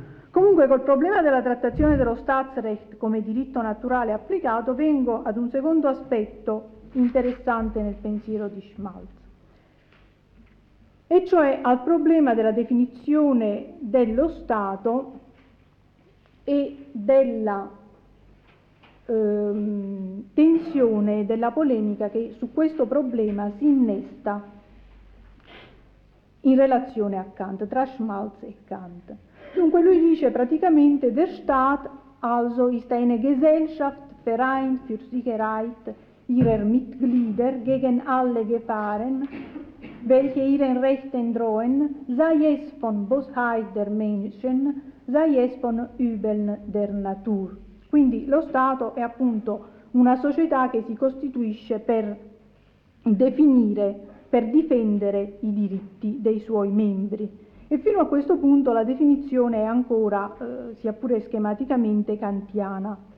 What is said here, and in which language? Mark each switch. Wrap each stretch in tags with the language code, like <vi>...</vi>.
<it>Comunque col problema della trattazione dello Staatsrecht come diritto naturale applicato vengo ad un secondo aspetto interessante nel pensiero di Schmalz, e cioè al problema della definizione dello Stato e della tensione e della polemica che su questo problema si innesta in relazione a Kant, tra Schmalz e Kant. Dunque lui dice praticamente</it> <de>der Staat also ist eine Gesellschaft, Verein für Sicherheit, ihrer Mitglieder gegen alle Gefahren, welche ihren Rechten drohen, sei es von Bosheit der Menschen, sei es von Übeln der Natur.</de> <it>Quindi lo Stato è appunto una società che si costituisce per definire, per difendere i diritti dei suoi membri. E fino a questo punto la definizione è ancora, sia pure schematicamente, kantiana.</it>